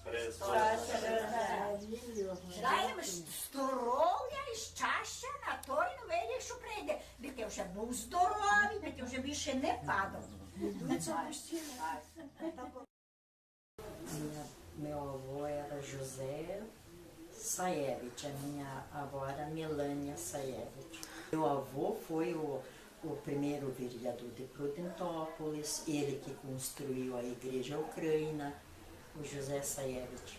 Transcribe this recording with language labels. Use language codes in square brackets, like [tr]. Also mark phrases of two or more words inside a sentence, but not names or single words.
[uk] Желаємо здоров'я і щастя на той новий рік, що прийде. Би ти вже був здоровий, би ти вже більше не падав. [pt] Meu avô era José Sayevich, a minha avó era Melânia Sayevich. Meu avô foi o primeiro vereador de Prudentópolis, ele que construiu a igreja ucrânia, o José Sayevich.